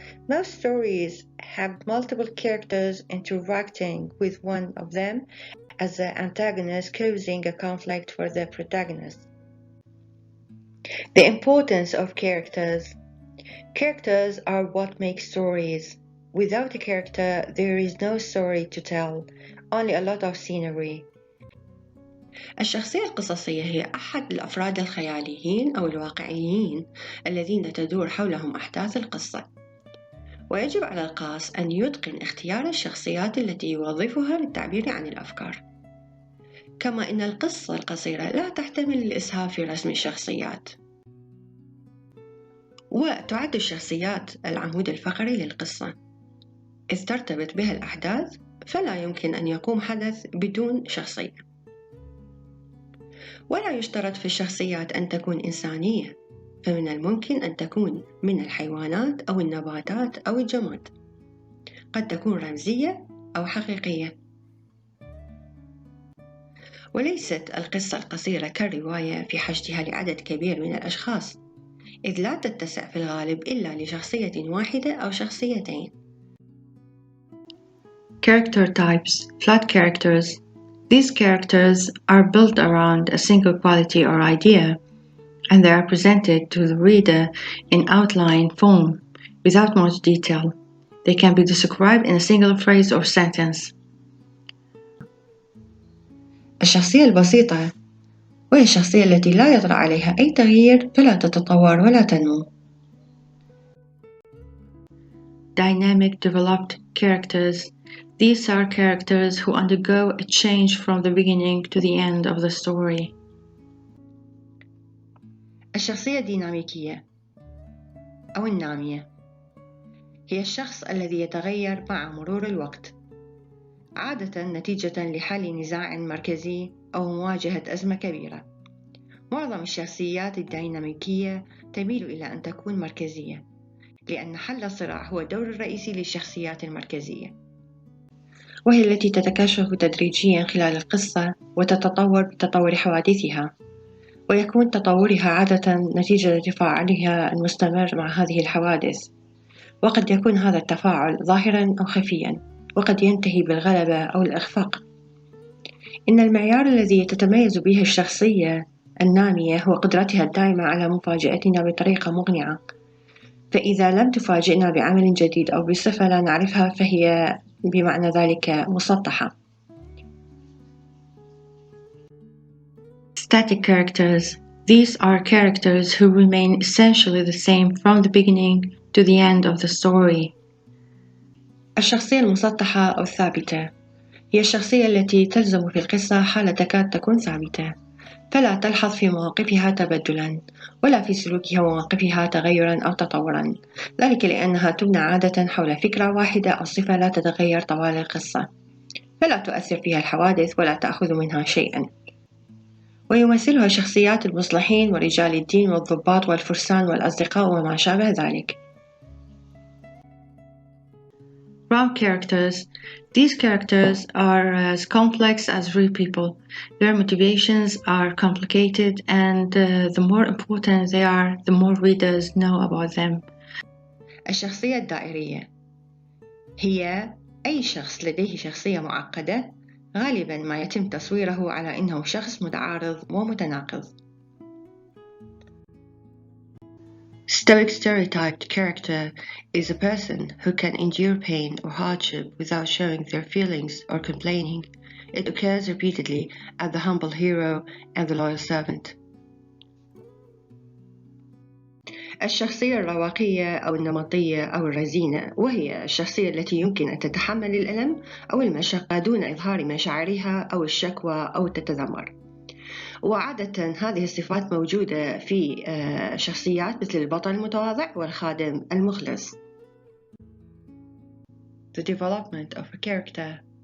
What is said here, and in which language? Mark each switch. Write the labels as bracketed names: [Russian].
[English] Most stories have multiple characters interacting with one of them as the antagonist, causing a conflict for the protagonist. The importance of characters. Characters are what make stories. Without a character, there is no story to tell, only a lot of scenery. [Arabic] الشخصية القصصية هي أحد الأفراد الخياليين أو الواقعيين الذين تدور حولهم أحداث القصة، ويجب على القاص أن يتقن اختيار الشخصيات التي يوظفها للتعبير عن الأفكار. كما أن القصة القصيرة لا تحتمل الإسهاب في رسم الشخصيات، وتعد الشخصيات العمود الفقري للقصة، إذ ترتبط بها الأحداث، فلا يمكن أن يقوم حدث بدون شخصية. ولا يشترط في الشخصيات أن تكون إنسانية، فمن الممكن أن تكون من الحيوانات أو النباتات أو الجماد، قد تكون رمزية أو حقيقية. وليست القصة القصيرة كالرواية في حشدها لعدد كبير من الأشخاص، إذ لا تتسع في الغالب إلا لشخصية واحدة أو شخصيتين. [English] Character types, flat characters. These characters are built around a single quality or idea, and they are presented to the reader in outline form, without much detail. They can be described in a single phrase or sentence. [Arabic] الشخصية البسيطة وهي الشخصية التي لا يطرأ عليها أي تغيير، فلا تتطور ولا تنمو. [English] Dynamic developed characters. These are characters who undergo a change from the beginning to the end of the story. [Arabic] الشخصية الديناميكية أو النامية هي الشخص الذي يتغير مع مرور الوقت، عادة نتيجة لحل نزاع مركزي أو مواجهة أزمة كبيرة. معظم الشخصيات الديناميكية تميل إلى أن تكون مركزية، لأن حل الصراع هو الدور الرئيسي للشخصيات المركزية، وهي التي تتكشف تدريجيا خلال القصة وتتطور بتطور حوادثها، ويكون تطورها عادة نتيجة لتفاعلها المستمر مع هذه الحوادث، وقد يكون هذا التفاعل ظاهرا أو خفيا، وقد ينتهي بالغلبة أو الإخفاق. إن المعيار الذي تتميز به الشخصية النامية هو قدرتها الدائمة على مفاجأتنا بطريقة مقنعة، فإذا لم تفاجئنا بعمل جديد أو بصفة لا نعرفها، فهي بمعنى ذلك مسطحة. [English] Static characters. These are characters who remain essentially the same from the beginning to the end of the story. [Arabic] الشخصية المسطحة أو الثابتة هي الشخصية التي تلزم في القصة حال تكاد تكون ثابتة، فلا تلحظ في مواقفها تبدلاً، ولا في سلوكها ومواقفها تغيراً أو تطوراً، ذلك لأنها تبنى عادة حول فكرة واحدة أو صفة لا تتغير طوال القصة، فلا تؤثر فيها الحوادث ولا تأخذ منها شيئاً. ويمثلها شخصيات المصلحين ورجال الدين والضباط والفرسان والأصدقاء وما شابه ذلك. [English] Wrong characters. These characters are as complex as real people. Their motivations are complicated, and the more important they are, the more readers know about them. [Arabic] الشخصية الدائرية هي أي شخص لديه شخصية معقدة، غالباً ما يتم تصويره على أنه شخص متعارض ومتناقض. [English] Stoic stereotyped character is a person who can endure pain or hardship without showing their feelings or complaining. It occurs repeatedly as the humble hero and the loyal servant. [Arabic] الشخصية الرواقية أو النمطية أو الرزينة، وهي الشخصية التي يمكن أن تتحمل الألم أو المشقة دون إظهار مشاعرها أو الشكوى أو تتذمر. وعادة هذه الصفات موجودة في شخصيات مثل البطل المتواضع والخادم المخلص. [English] The development of a character.